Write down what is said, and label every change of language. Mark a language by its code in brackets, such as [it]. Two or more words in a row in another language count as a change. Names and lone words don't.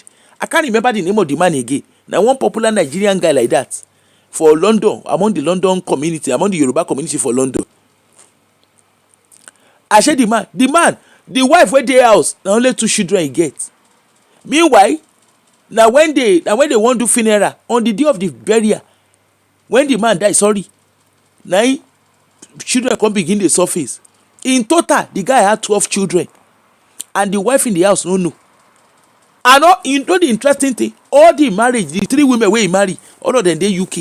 [pcm] I can't remember the name of the man again. Na one popular Nigerian guy like that for London, among the London community, among the Yoruba community for London. Ashe the man, the wife wey dey house na only 2 children he get. Meanwhile, na when they wan do funeral, on the day of the burial, when the man die, na him children come begin dey surface. In total, the guy had 12 children, and the wife in the house no know. And you know the interesting thing, all the marriage, the 3 women wey he marry, all of them dey UK.